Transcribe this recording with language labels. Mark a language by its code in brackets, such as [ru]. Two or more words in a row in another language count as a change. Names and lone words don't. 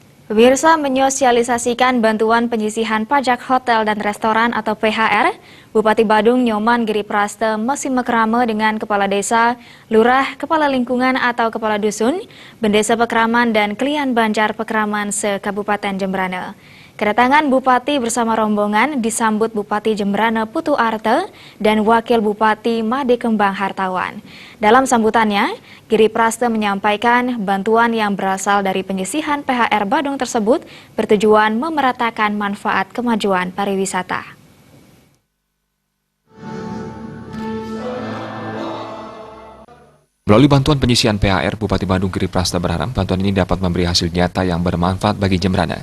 [id] Pemirsa, menyosialisasikan bantuan penyisihan pajak hotel dan restoran atau PHR, Bupati Badung Nyoman Giripraste masih mekrama dengan Kepala Desa, Lurah, Kepala Lingkungan atau Kepala Dusun, Bendesa Pekraman dan Klian Banjar Pekraman se-Kabupaten Jembrana. Kedatangan Bupati bersama rombongan disambut Bupati Jembrana Putu Arte dan Wakil Bupati Made Kembang Hartawan. Dalam sambutannya, Giripraste menyampaikan bantuan yang berasal dari penyisihan PHR Badung tersebut bertujuan memeratakan manfaat kemajuan pariwisata. Melalui bantuan penyisihan PHR, Bupati Badung Giripraste berharap bantuan ini dapat memberi hasil nyata yang bermanfaat bagi Jembrana.